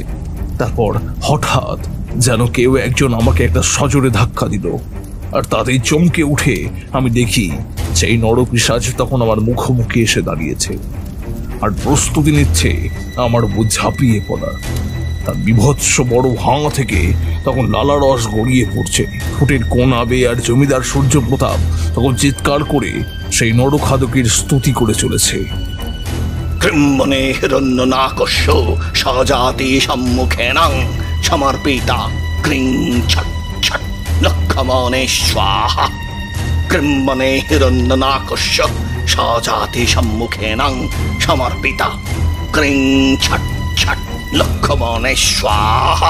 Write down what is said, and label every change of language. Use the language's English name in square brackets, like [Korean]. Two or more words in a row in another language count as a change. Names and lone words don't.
[Bangla] তারপর হঠাৎ যেন কেউ একজন আমাকে একটা সজোরে ধাক্কা দিল, আর তাতেই চমকে উঠে আমি দেখি সেই নরপিশাচ তখন আমার মুখোমুখি এসে দাঁড়িয়েছে আর প্রস্তুতি নিচ্ছে আমার উপর ঝাঁপিয়ে পড়ার। তার বিভৎস বড় ভাঙা থেকে তখন লালা রস গড়িয়ে পড়ছে। ঠোঁটের কোণা বেয়ে আর জমিদার সূর্যপ্রতাপ তখন চিৎকার করে সেই নরখাদকের স্তুতি করে চলেছে। [Sanskrit] কৃম্বনে হিরণ্যনাকস্য সজাতি সম্মুখেনাং সমর্পিতা ক্রিং ছট ছট লক্ষমনে স্বাহা। কৃম্বনে হিরণ্যনাকস্য সজাতি সম্মুখেনাং সমর্পিতা ক্রিং ছট ছট লক্ষমনে স্বাহা।